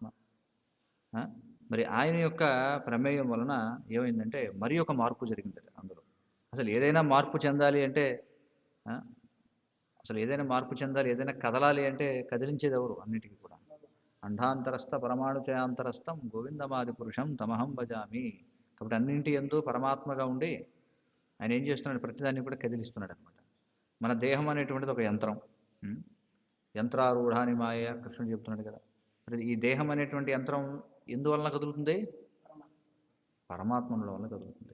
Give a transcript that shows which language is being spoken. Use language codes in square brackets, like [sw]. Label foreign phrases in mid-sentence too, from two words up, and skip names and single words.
[te] మరి ఆయన యొక్క ప్రమేయం వలన ఏమైందంటే మరి ఒక మార్పు జరిగింది అందులో. అసలు ఏదైనా మార్పు చెందాలి అంటే, ఏదైనా కదలాలి అంటే కదిలించేది ఎవరు? అన్నిటికీ కూడా [sa] అండాంతరస్థ పరమాణుచయాంతరస్థం గోవిందమాది పురుషం తమహం భజామి. [te] కాబట్టి అన్నింటి యందు పరమాత్మగా ఉండి ఆయన ఏం చేస్తున్నాడు? ప్రతిదాన్ని కూడా కదిలిస్తున్నాడు అనమాట. మన దేహం అనేటువంటిది ఒక యంత్రం. [sa] యంత్రారూఢాని మాయ [te] కృష్ణుడు చెప్తున్నాడు కదా. మరి ఈ దేహం అనేటువంటి యంత్రం ఎందువలన కదులుతుంది? పరమాత్మ ఉండడం వల్ల కదులుతుంది.